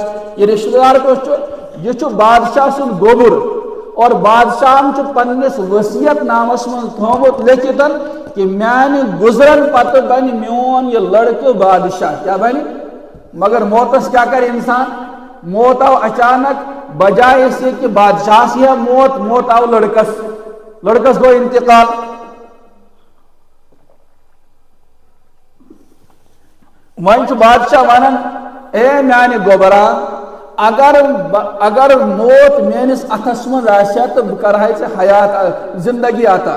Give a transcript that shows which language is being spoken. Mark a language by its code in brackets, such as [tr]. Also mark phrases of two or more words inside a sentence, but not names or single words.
[ks] یہ رشتہٕ دار کُس چھُ؟ یہ چھُ بادشاہ سُنٛد گوٚبُر, اور بادشاہن چھُ پننس وصیت نامس منٛز تھوٚومُت لیکھِتھ کہ میانہِ گُزرن پتہٕ بنہِ میون یہ لڑکہٕ بادشاہ. کیٛاہ بنہِ؟ مگر موتس کیٛاہ کرِ انسان؟ موت آو اچانک, [ur] بجائے اس کہ [ks] بادشاہس یی موت, موت آو لڑکس, لڑکس گوٚو انتقال. وۄنۍ چھُ بادشاہ ونان اے میانہِ گوبرا, اگر موت میٲنِس اتھس منٛز آسہِ ہا تہٕ بہٕ کرہاے ژےٚ حیات زندگی عطا.